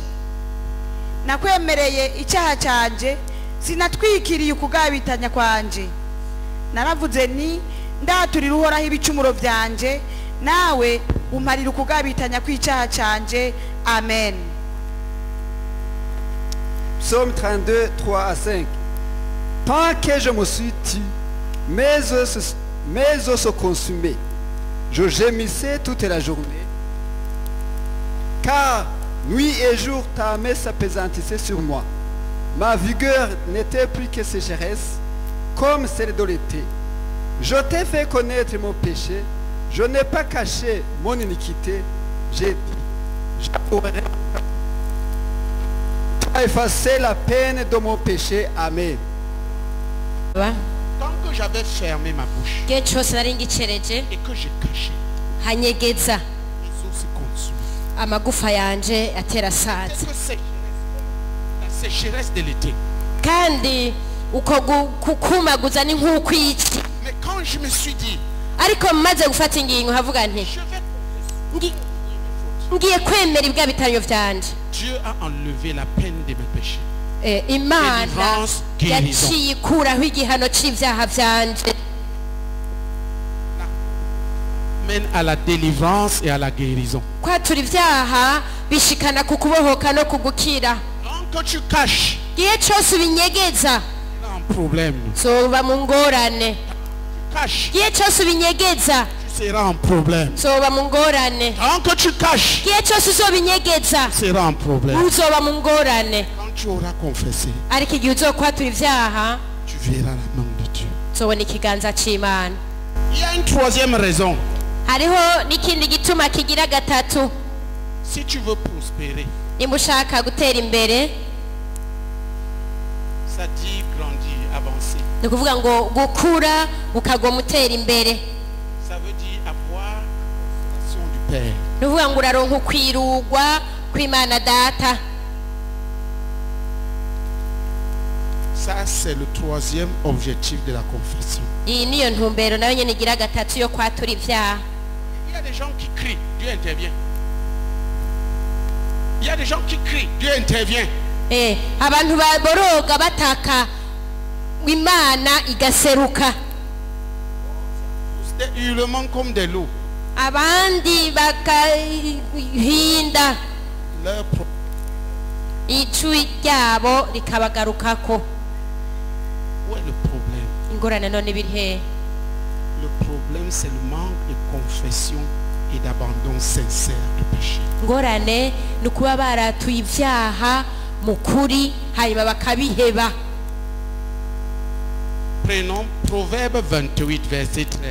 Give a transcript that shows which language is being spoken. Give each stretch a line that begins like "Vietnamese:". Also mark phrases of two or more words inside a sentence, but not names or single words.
Rundi: nakwemereye icyaha canje, sinatwikiriye ukugabitanya kwanje. naravuze ni ndaturira uhoraho ibicumuro vyanje, nawe umparira ukugabitanya kw'icyaha canje. Amen.
French: Psaume 32, 3 à 5. Tant que je me suis tu, mes os se consumaient. Je gémissais toute la journée. Car nuit et jour ta main s'appesantissait sur moi. Ma vigueur n'était plus que sécheresse, comme celle de l'été. Je t'ai fait connaître mon péché. Je n'ai pas caché mon iniquité. J'ai dit, j'abhorrerai. Tu as effacé la peine de mon péché. Amen. Tant que j'avais fermé ma bouche
Rundi: igihe cyose nari ngicereje
French: et que j'ai caché,
Rundi: hanyegeza
French: les os se consument.
Rundi: amagufa yanje atera
French: Cette
Rundi: saza.
French: sécheresse, la sécheresse de l'été.
Rundi: kandi uko kukumaguza ni nk'ukwiki
French: Mais quand je me suis dit,
Rundi: ariko maze gufata ingingo havuga nti
French: je vais
Rundi: ngi- ngiye kwemera ibwa bitanyo vyanje.
French: Dieu a enlevé la peine de mes péchés.
Rundi: Imana
French: Délivrance, guérison.
Rundi: yaciye ikuraho igihano c'ivyaha vyanje,
French: Mène à la délivrance et à la guérison.
Rundi: kwatura ivyaha bishikana ku kubohoka no kugukira.
French: Donc quand tu caches,
Rundi: Igihe cose ubinyegeza
French: tu as un problème.
Rundi: zoba mu ngorane,
French: Tu caches,
Rundi: igihe cose ubinyegeza
French: tu seras un problème.
Rundi: zoba mu ngorane,
French: Tant que tu caches,
Rundi: igihe cose uzobinyegeza
French: tu seras un problème.
Rundi: uzoba mu ngorane.
French: Quand tu auras confessé,
Rundi: Ariko igihe uzokwatura ivyaha
French: tu verras la main de Dieu.
Rundi: uzobona ikiganza c'Imana.
French: Il y a une troisième raison.
Rundi: Hariho n'ikindi gituma kigira gatatu.
French: Si tu veux prospérer,
Rundi: Nimba ushaka gutera imbere,
French: ça dit grandir, avancer.
Rundi: ni ukuvuga ngo gukura ukagoma utera imbere,
French: Ça veut dire avoir l'action du Père.
Rundi: ni ukuvuga ngo uraronka ukwirugwa kw'Imana Data.
French: Ça, c'est le troisième objectif de la confession.
Rundi: Iyi niyo ntumbero nayo nyene igira gatatu yo kwatura ivyaha.
French: Il y a des gens qui crient, Dieu intervient. Il y a des gens qui crient, Dieu intervient.
Rundi: Abantu baboroga bataka Imana igaseruka,
French: Des hurlements comme des loups.
Rundi: abandi bakahinda
French: Leur
Rundi: ijwi ryabo rikabagarukako.
French: Où est le problème?
Rundi: Ingorane none biri hehe?
French: Le problème, c'est le manque de confession et d'abandon sincère du péché.
Rundi: Ingorane ni ukuba baratuye ivyaha mu kuri hanyuma bakabiheba.
French: Prenons Proverbe 28, verset 13.